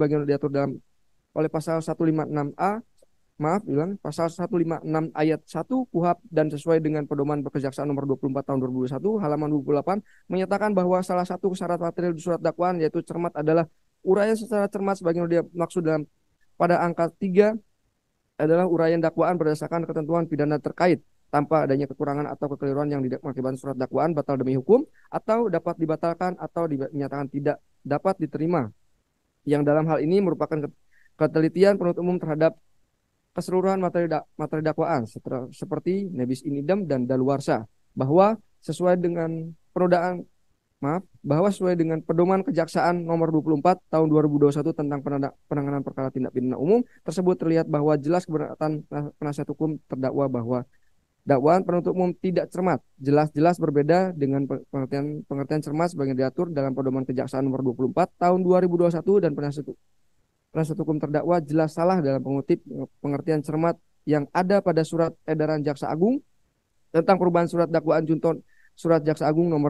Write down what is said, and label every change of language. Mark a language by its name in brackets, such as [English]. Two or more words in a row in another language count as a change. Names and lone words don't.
[Indonesian] bagian diatur dalam oleh pasal 156A, pasal 156 ayat 1 KUHP dan sesuai dengan pedoman Kejaksaan nomor 24 tahun 2021 halaman 28 menyatakan bahwa salah satu syarat material di surat dakwaan yaitu cermat adalah uraian secara cermat sebagaimana dia maksud dalam pada angka 3 adalah uraian dakwaan berdasarkan ketentuan pidana terkait tanpa adanya kekurangan atau kekeliruan yang mengakibatkan surat dakwaan batal demi hukum atau dapat dibatalkan atau dinyatakan tidak dapat diterima. Yang dalam hal ini merupakan ketelitian penuntut umum terhadap keseluruhan materi dakwaan seperti [Latin] nebis in idem [Indonesian] dan daluarsa bahwa sesuai dengan sesuai dengan pedoman Kejaksaan nomor 24 tahun 2021 tentang penanganan perkara tindak pidana umum tersebut terlihat bahwa jelas keberatan penasihat hukum terdakwa bahwa dakwaan penuntut umum tidak cermat, jelas-jelas berbeda dengan pengertian cermat sebagai diatur dalam pedoman Kejaksaan nomor 24 tahun 2021 dan penasihat hukum terdakwa jelas salah dalam mengutip pengertian cermat yang ada pada surat edaran Jaksa Agung tentang perubahan surat dakwaan junto surat Jaksa Agung